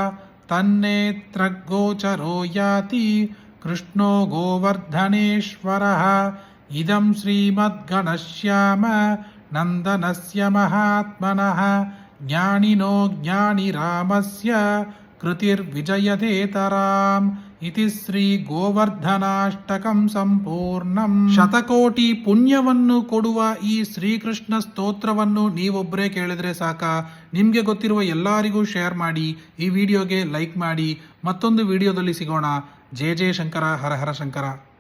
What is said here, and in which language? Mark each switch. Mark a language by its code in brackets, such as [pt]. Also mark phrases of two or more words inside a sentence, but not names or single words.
[sa] तन्नेत्रगोचरो याति कृष्णो गोवर्धनेश्वरः इदं श्रीमद्घनश्याम नन्दनस्य महात्मनः ज्ञानिनो ज्ञानिरामस्य कृतिर्विजयतेतराम् इति ಶ್ರೀ ಗೋವರ್ಧನಾಷ್ಟಕಂ ಸಂಪೂರ್ಣಂ. [kn] ಶತಕೋಟಿ ಪುಣ್ಯವನ್ನು ಕೊಡುವ ಈ ಶ್ರೀಕೃಷ್ಣ ಸ್ತೋತ್ರವನ್ನು ನೀವೊಬ್ಬರೇ ಕೇಳಿದ್ರೆ ಸಾಕ. ನಿಮಗೆ ಗೊತ್ತಿರುವ ಎಲ್ಲರಿಗೂ ಶೇರ್ ಮಾಡಿ, ಈ ವಿಡಿಯೋಗೆ ಲೈಕ್ ಮಾಡಿ. ಮತ್ತೊಂದು ವಿಡಿಯೋದಲ್ಲಿ ಸಿಗೋಣ. ಜಯ ಜಯ ಶಂಕರ, ಹರ ಹರ ಶಂಕರ.